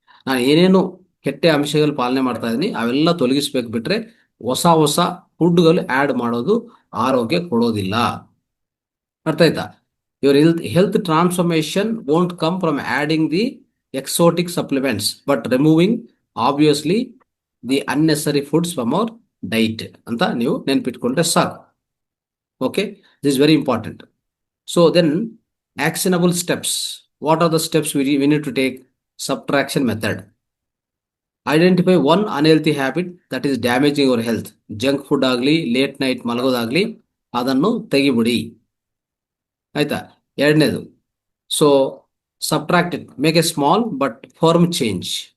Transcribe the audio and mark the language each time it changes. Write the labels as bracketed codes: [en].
[kn] ನಾನು ಏನೇನು ಕೆಟ್ಟ ಅಂಶಗಳು ಪಾಲನೆ ಮಾಡ್ತಾ ಇದ್ದೀನಿ ಅವೆಲ್ಲ ತೊಲಗಿಸ್ಬೇಕು, ಬಿಟ್ರೆ ಹೊಸ ಹೊಸ ಫುಡ್ಗಳು ಆ್ಯಡ್ ಮಾಡೋದು ಆರೋಗ್ಯ ಕೊಡೋದಿಲ್ಲ. ಅರ್ಥ ಆಯ್ತಾ? [en] your health transformation won't come from adding the exotic supplements but removing obviously the unnecessary foods from our diet [kn] ಅಂತ ನೀವು ನೆನ್ಪಿಟ್ಕೊಂಡ್ರೆ ಸಾಕು. [en] Okay, this is very important. So then, actionable steps. What are the steps we need to take? Subtraction method. Identify one unhealthy habit that is damaging your health. [kn] Junk food ಆಗಲಿ, late night ಮಲಗೋದಾಗಲಿ, ಅದನ್ನು ತೆಗಿಬಿಡಿ. ಆಯ್ತಾ? ಎರಡನೇದು, [en] So subtract it, make a small but firm change.